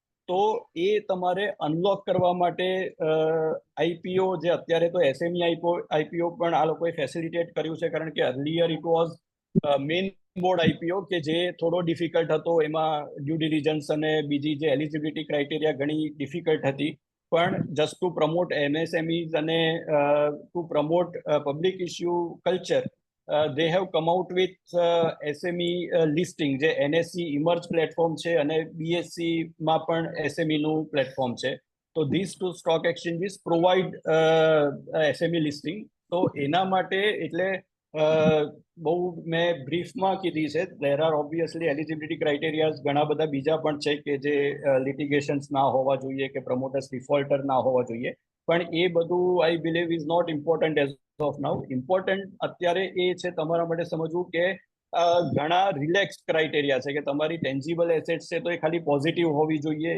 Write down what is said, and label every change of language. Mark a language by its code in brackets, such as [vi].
[gu] તો એ તમારે અનલોક કરવા માટે આઈપીઓ જે અત્યારે તો એસએમઈ આઈપીઓ પણ આ લોકોએ ફેસિલિટેટ કર્યું છે, કારણ કે [en] earlier it was main board IPO [gu] કે જે થોડો ડિફિકલ્ટ હતો, એમાં ડ્યુ ડિલિજન્સ અને બીજી જે એલિજિબિલિટી ક્રાઇટેરિયા ઘણી ડિફિકલ્ટ હતી. પણ જસ્ટ ટુ પ્રમોટ એમએસએમઈઝ અને two promote public issue culture, [en] they have come out with SME listing, [gu] જે NSE ઇમર્જ પ્લેટફોર્મ છે અને BSE માં પણ SME નું પ્લેટફોર્મ છે. [en] તો these two stock exchanges provide SME listing. [gu] તો એના માટે એટલે બહુ મેં બ્રીફમાં કીધી છે. [en] there are obviously eligibility criteria [gu] ઘણા બધા બીજા પણ છે કે જે લિટિગેશન્સ ના હોવા જોઈએ કે પ્રમોટર્સ ડિફોલ્ટર ના હોવા જોઈએ, પણ એ બધું [en] I believe is not important as of now. [gu] Important અત્યારે એ છે તમારા માટે સમજવું કે ઘણા રિલેક્સ ક્રાઇટેરિયા છે કે તમારી ટેન્જિબલ એસેટ્સ છે તો એ ખાલી પોઝિટિવ હોવી જોઈએ.